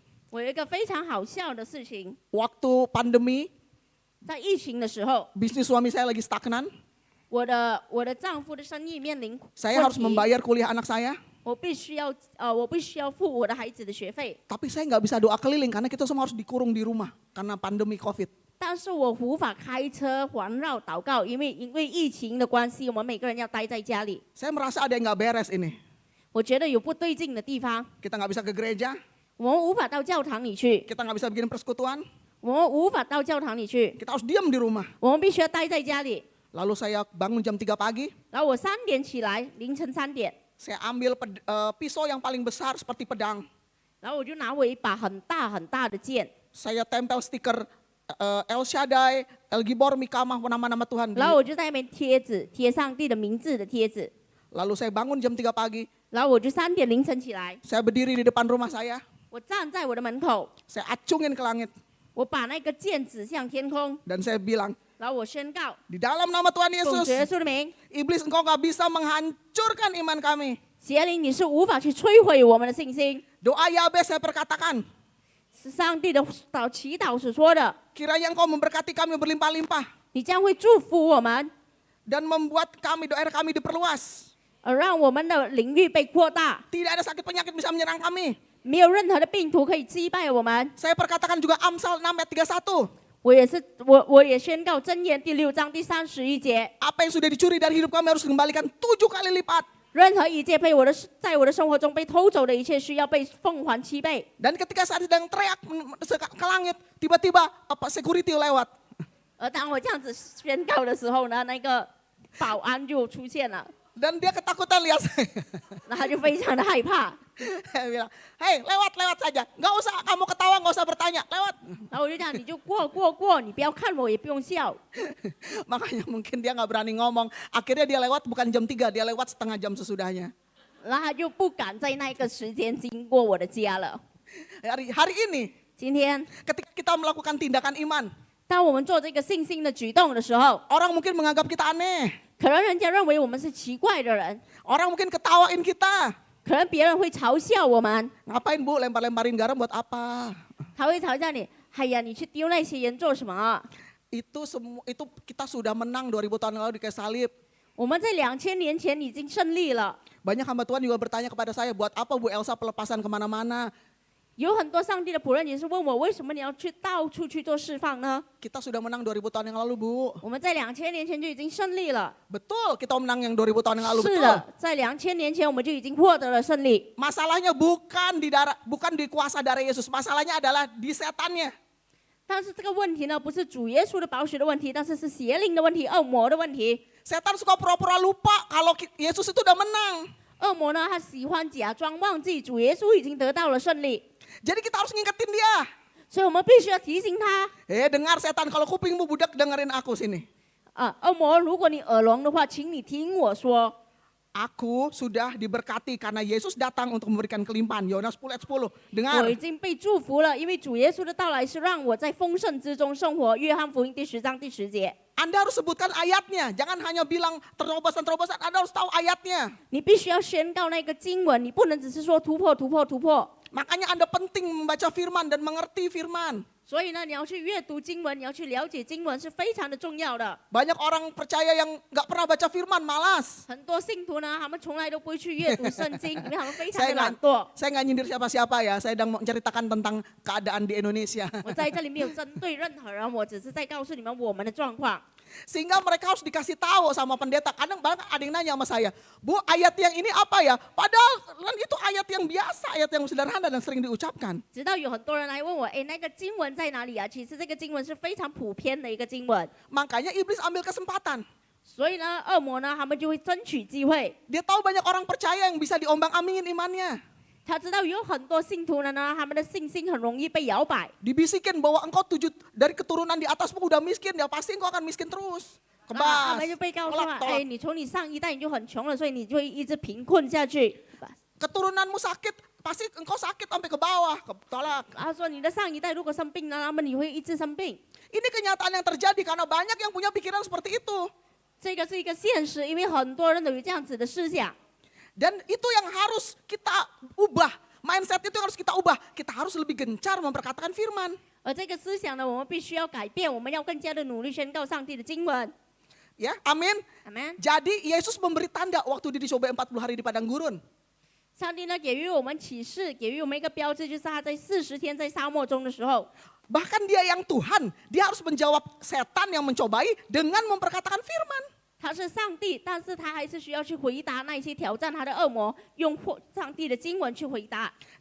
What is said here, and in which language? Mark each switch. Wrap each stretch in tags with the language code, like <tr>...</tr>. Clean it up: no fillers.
<zh>我有一个非常好笑的事情，</zh> <id>Waktu pandemi,</id> <zh>在疫情的时候，</zh> <id>bisnis suami saya lagi stagnan.</id> <zh>我的丈夫的生意面临</zh> <id>Saya</id> <zh>问</zh> <id>harus</id> <zh>题，</zh> <id>membayar kuliah anak saya.</id> <zh>我必须要付我的孩子的学费。</zh> <id>Tapi saya nggak bisa doa keliling karena kita semua harus dikurung di rumah karena pandemi COVID.</id> <zh>但是我无法开车环绕祷告，因为疫情的关系，我们每个人要待在家里。</zh> <id>Saya merasa ada yang nggak beres ini.</id> <zh>我觉得有不对劲的地方，</zh> <id>Kita nggak bisa ke gereja,</id> <zh>我们无法到教堂里去，</zh> <id>kita nggak bisa bikin persekutuan,</id> <zh>我们无法到教堂里去，</zh> <id>kita harus diam di rumah.</id> <zh>我们必须要待在家里。</zh> <id>Lalu saya bangun jam 3 pagi,</id> <zh>然后我3点起来，凌晨3点，</zh> <id>saya ambil pisau yang paling besar seperti pedang.</id> <zh>然后我就拿我一把很大很大的剑，</zh> <id>Saya tempel stiker El Shaddai, El Gibor, Mikamah, nama-nama Tuhan.</id> <zh>然后我就在那边贴上帝的名字的贴纸，</zh> <id>Lalu saya bangun jam 3 pagi,</id> <zh>然后我就3点凌晨起来，</zh> <id>saya berdiri di depan rumah saya,</id> <zh>我站在我的门口，</zh> <id>saya acungin ke langit,</id> <zh>我把那个剑指向天空，</zh> <id>dan saya bilang,</id> <zh>然后我宣告，</zh> <id>di dalam nama Tuhan</id> <zh>奉</zh> <id>Yesus,</id> <zh>主耶稣的名，</zh> <id>iblis engkau nggak bisa menghancurkan iman kami.</id> <zh>邪灵你是无法去摧毁我们的信心。</zh> <id>Doa Yabes saya perkatakan,</id> <zh>是上帝的祈祷所说的，</zh> <id>kiranya engkau memberkati kami berlimpah-limpah</id> <zh>你将会祝福我们，</zh> <id>dan membuat daerah kami diperluas.</id> <zh>让我们的领域被扩大，</zh> <id>Tidak ada sakit penyakit bisa menyerang kami.</id> <zh>没有任何的病毒可以击败我们。</zh> <id>Saya perkatakan juga Amsal 6 ayat 31.</id> <zh>我也宣告箴言第6章第31节，</zh> <id>Apa yang sudah dicuri dari hidup kami harus dikembalikan 7 kali lipat.</id> <zh>任何一切在我的生活中被偷走的一切，需要被奉还7倍。</zh> <id>Dan ketika saat sedang teriak ke langit, tiba-tiba security lewat.</id> <zh>而当我这样子宣告的时候呢，那个保安就出现了，</zh> <id>Dan dia ketakutan lihat saya.</id> <zh>然后他就非常的害怕，</zh> <id>Saya bilang, hei lewat saja. Nggak usah kamu ketawa, nggak usah bertanya, lewat.</id> <zh>然后我就讲你就过，你不要看我，也不用笑。</zh> <id>Makanya mungkin dia nggak berani ngomong. Akhirnya dia lewat bukan jam 3, dia lewat setengah jam sesudahnya.</id> <zh>然后他就不敢在那个时间经过我的家了。</zh> <id>Hari ini,</id> <zh>今天，</zh> <id>ketika kita melakukan tindakan iman,</id> <zh>当我们做这个信心的举动的时候，</zh> <id>orang mungkin menganggap kita aneh.</id> <zh>可能人家认为我们是奇怪的人，</zh> <id>Orang mungkin ketawain kita.</id> <zh>可能别人会嘲笑我们，</zh> <id>Ngapain bu lempar-lemparin garam buat apa?</id> <zh>他会嘲笑你。哎呀，你去丢那些盐做什么啊？</zh> <id>Itu kita sudah menang 2000 tahun yang lalu di kayu salib.</id> <zh>我们在2000年前已经胜利了。</zh> <id>Banyak hamba Tuhan juga bertanya kepada saya, buat apa Bu Elsa pelepasan kemana-mana?</id> <zh>有很多上帝的仆人也是问我，为什么你要到处去做释放呢？</zh> <id>Kita sudah menang 2000 tahun yang lalu Bu.</id> <zh>我们在2000年前就已经胜利了。</zh> <id>Betul, kita menang yang 2000 tahun yang lalu.</id> <zh>是</zh> <id>Betul.</id> <zh>的，在2000年前我们就已经获得了胜利。</zh> <id>Masalahnya bukan di kuasa darah Yesus. Masalahnya adalah di setannya.</id> <zh>但是这个问题呢，不是主耶稣的宝血的问题，但是是邪灵的问题、恶魔的问题。</zh> <id>Setan suka pura-pura lupa kalau Yesus itu udah menang.</id> <zh>恶魔呢，他喜欢假装忘记主耶稣已经得到了胜利，</zh> <id>Jadi kita harus ngingetin dia.</id> <zh>所以我们必须要提醒他。</zh> <id>Dengar setan, kalau kupingmu budak dengerin aku sini.</id> <zh>恶魔，如果你耳聋的话，请你听我说。</zh> <id>Aku sudah diberkati karena Yesus datang untuk memberikan kelimpahan. Yohanes 10 ayat 10.</id> <zh>我</zh> <id>Dengar.</id> <zh>已经被祝福了，因为主耶稣的到来是让我在丰盛之中生活。约翰福音第10章第10节，</zh> <id>Anda harus sebutkan ayatnya. Jangan hanya bilang terobosan-terobosan. Anda harus tahu ayatnya.</id> <zh>你必须要宣告那个经文，你不能只是说突破、突破、突破。</zh> <id>Makanya Anda penting membaca firman dan mengerti firman.</id> <zh>所以呢，你要去阅读经文，你要去了解经文是非常的重要的。</zh> <id>Banyak orang percaya yang nggak pernah baca firman, malas.</id> <zh>很多信徒呢，他们从来都不会去阅读圣经，因为他们非常</zh> <id>Saya</id> <zh>的懒</zh> <id>nggak</id> <zh>惰。</zh> <id>saya nggak nyindir siapa-siapa ya. Saya sedang menceritakan tentang keadaan di Indonesia.</id> <zh>我在这里没有针对任何人，我只是在告诉你们我们的状况。</zh> <id>Sehingga mereka harus dikasih tahu sama pendeta. Kadang banyak ada yang nanya sama saya, Bu, ayat yang ini apa ya? Padahal kan itu ayat yang biasa, ayat yang sederhana dan sering diucapkan.</id> <zh>直到有很多人来问我，哎，那个经文在哪里啊？其实这个经文是非常普遍的一个经文，</zh> <id>Makanya iblis ambil kesempatan.</id> <zh>所以呢，恶魔呢，他们就会争取机会。</zh> <id>Dia tahu banyak orang percaya yang bisa diombang-ambingin imannya.</id> <zh>他知道有很多信徒呢，他们的信心很容易被摇摆。</zh> <id>Dibisikin bahwa engkau dari keturunan di atasmu udah miskin, ya pasti engkau akan miskin terus.</id> <zh>他</zh> <id>Kebas.</id> <zh>们就被告诉</zh> <id>Tolak,</id> <zh>了，</zh> <id>tolak.</id> <zh>哎，你从你上一代你就很穷了，所以你就会一直贫困下去。</zh> <id>Keturunanmu sakit, pasti engkau sakit sampai ke bawah. Tolak.</id> <zh>他说你的上一代如果生病呢，那么你会一直生病。</zh> <id>Ini kenyataan yang terjadi karena banyak yang punya pikiran seperti itu.</id> <zh>这个是一个现实，因为很多人都有这样子的思想。</zh> <id>Dan itu yang harus kita ubah. Mindset itu yang harus kita ubah. Kita harus lebih gencar memperkatakan firman.</id> <zh>而这个思想呢，我们必须要改变，我们要更加的努力宣告上帝的经文。</zh> <id>Ya, amin.</id> <en>Amen。</en> <id>Jadi Yesus memberi tanda waktu dia dicobai 40 hari di padang gurun.</id> <zh>上帝呢给予我们启示，给予我们一个标志，就是他在40天在沙漠中的时候，</zh> <id>Bahkan dia yang Tuhan, dia harus menjawab setan yang mencobai dengan memperkatakan firman.</id> <zh>他是上帝，但是他还是需要去回答那些挑战他的恶魔，用上帝的经文去回答。</zh>